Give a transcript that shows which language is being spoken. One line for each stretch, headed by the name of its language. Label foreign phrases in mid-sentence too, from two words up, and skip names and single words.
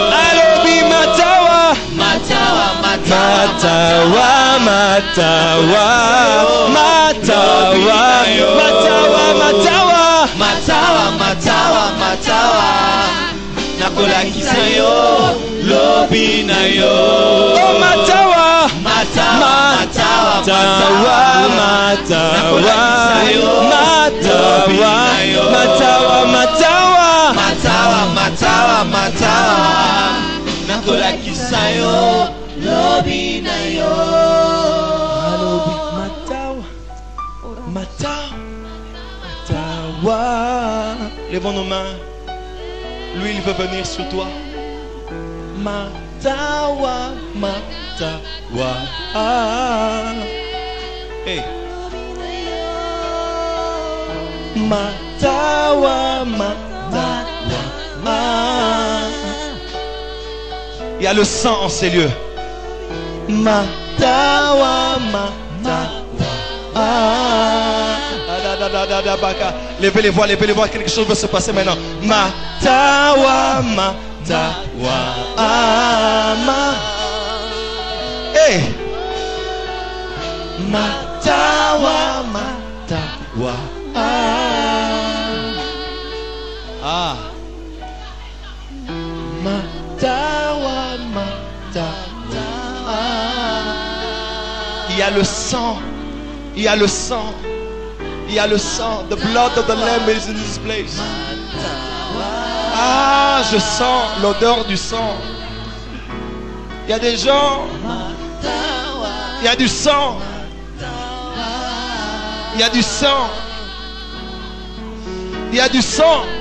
Lingala: alobi matawa matawa matawa matawa matawa matawa matawa matawa matawa nakolakisa yo lobi na yo oh matawa matawa matawa matawa matawa matawa nakolakisa yo lobi na yo alobi matawa matawa matawa.
French: Lèvons nos mains. Lui, il veut venir sur toi.
Lingala: Matawa matawa. Hey. Matawa matawa.
French: Il y a le sang en ces lieux.
Lingala: Matawa matawa.
French: Levez les voix, quelque chose va se passer maintenant.
Lingala: Matawa matawa. Hey. Matawa matawa. Ah. Matawa matawa.
French: Il y a le sang. Il y a le sang. Il y a le sang.
English: The blood of the Lamb is in this place.
French: Ah, je sens l'odeur du sang. Il y a des gens. Il y a du sang. Il y a du sang. Il y a du sang.